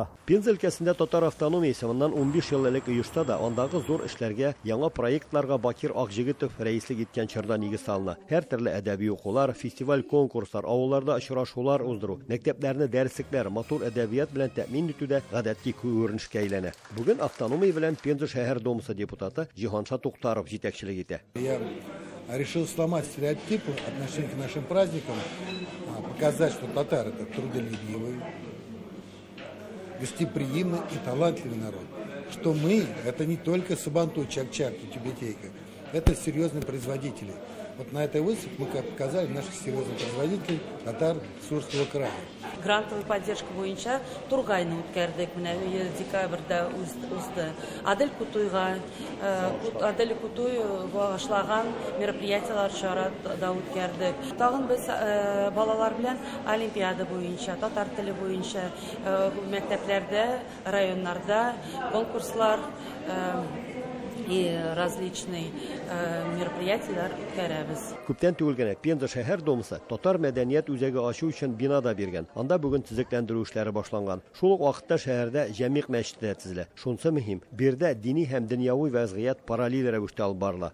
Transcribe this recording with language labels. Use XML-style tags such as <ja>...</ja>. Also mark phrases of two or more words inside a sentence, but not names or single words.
<tt>Пенза өлкәсендә татар автономиясе моннан 15 ел элек оешса да, андагы зур эшләргә, яңа проектларга Бакир Акҗигитов рәислек иткән чорда нигез салына. Һәр төрле әдәби укулар, фестиваль, конкурслар, авылларда очрашулар уздыру, мәктәпләрне дәреслекләр, матур әдәбият белән тәэмин итүдә гадәти күренешкә әйләнә. Бүген автономия белән Пенза шәһәр думасы депутаты Җиһанша Туктаров җитәкчелек итә.</tt> <ru>Я решил сломать стереотипы отношения к нашим праздникам, показать, что татары это трудолюбивый, гостеприимный и талантливый народ. Что мы это не только Сабантуй, Чак-Чак и Тюбетейка, это серьезные производители. Вот на этой выставке мы показали наших серьезных производителей татар Сурского края. Грантовый поддержка</ru> <tt>буенча Тургайны үткәрдек. Менә декабрьдә узды. Адель Кутуй багышлаган мероприятиялар чарада үткәрдек. Тагын без балалар белән олимпиада буенча, татар теле буенча мәктәпләрдә, районнарда конкурслар</tt> <ru>и различные</ru> <tt>мероприятиялар үткәрәбез. Күптән түгел генә Пенза шәһәр думасы татар мәдәният үзәге ачу өчен бина да биргән. Анда бүген төзекләндерү эшләре башланган. Шул ук вакытта шәһәрдә җәмигъ мәчете төзелә. Шунысы мөһим. Бердә дини һәм дөньяви вазгыять параллель рәвештә алып барыла.</tt>